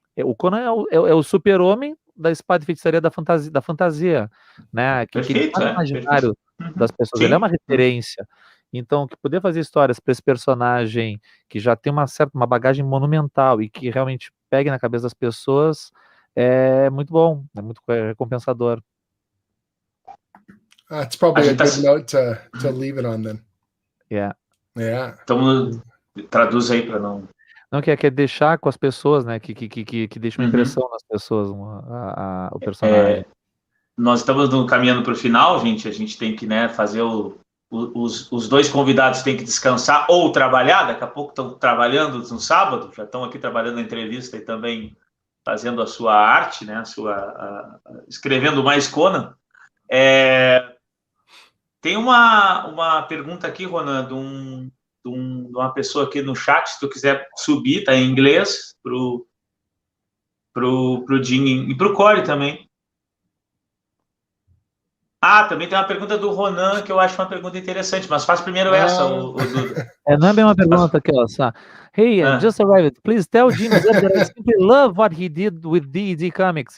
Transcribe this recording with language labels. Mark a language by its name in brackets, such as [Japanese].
[Portuguese] O Conan é o super-homem da espada e feitiçaria da fantasia, né? Que ele faz o imaginário das pessoas. Sim. Ele é uma referência. Então, que poder fazer histórias para esse personagem que já tem uma bagagem monumental e que realmente pegue na cabeça das pessoas é muito bom, é muito recompensador. [English] It's probably a good note to leave it on then. Yeah. [Portuguese] Então, traduz aí para não... Não, que é deixar com as pessoas, né? Que deixa uma impressão nas pessoas, o personagem. Nós estamos caminhando para o final, gente. A gente tem que, né, fazer os dois convidados têm que descansar ou trabalhar. Daqui a pouco estão trabalhando no sábado, já estão aqui trabalhando na entrevista e também fazendo a sua arte, né? Escrevendo mais Conan. Tem uma pergunta aqui, Ronan, uma pessoa aqui no chat, se tu quiser subir, tá em inglês, pro Jim e pro Cory também. Também tem uma pergunta do Ronan, que eu acho uma pergunta interessante, mas faz primeiro essa, o Duda. Não é bem uma pergunta aqui, ó. Só. [English] Hey, just arrived. Please tell Jim Zub that I simply love what he did with D&D Comics.